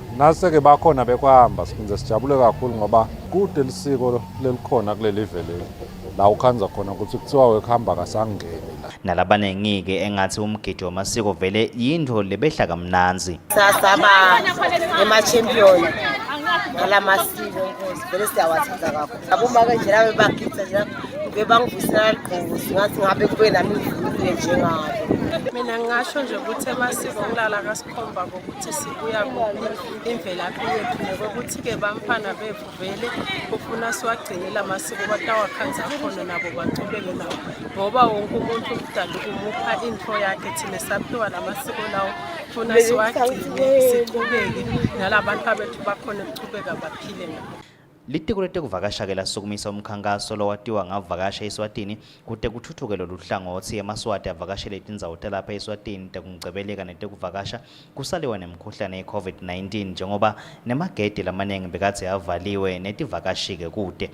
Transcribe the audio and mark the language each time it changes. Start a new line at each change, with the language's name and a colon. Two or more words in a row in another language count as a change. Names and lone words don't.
Swati: Nase-ke bakhona bekhamba siphindze sijabule kakhulu ngoba kude lisiko lelikhona kuleli vele la ukhanza khona ukuthi kuthiwa wekhamba kasangeni. Nalabanengi-ke engathi umgidi wamasiko vele yintfo lebehla kamnanzi. Sasaba ema-champion ngalamasiko nkosi vele siyawathanda kakhulu. Abomake nje labo bagidza nje bebangivusela ligqozi ngathi ngabe kube nami ngivulile njengabo. Mina ngingasho nje ukuthi emasiko ngilala kasikhomba kokuthi sibuya kuphi imvelaphi yethu nokuthi-ke bamfana bethu vele ufuna siwagcinile amasiko batawakhanza khona nabo bachubeke nawo ngoba wonke umuntu udala ukumupha intfo yakhe thina saphiwa la masiko lawo funa siwagcine sichubeke nalabantu bethu bakhona ukuchubeka baphile nabo. Litiko letekuvakasha-ke lasukumisa umkhankaso lowatiwa ngavakasha eSwatini kute kuthuthuke lolu hlangothi emaswati avakashele tindzawo talapha eSwatini tekungcebeleka netekuvakasha kusaliwa nemkhuhlane ye-COVID-19 njengoba nemagedi lamanengi bekadze avaliwe netivakashi-ke kude.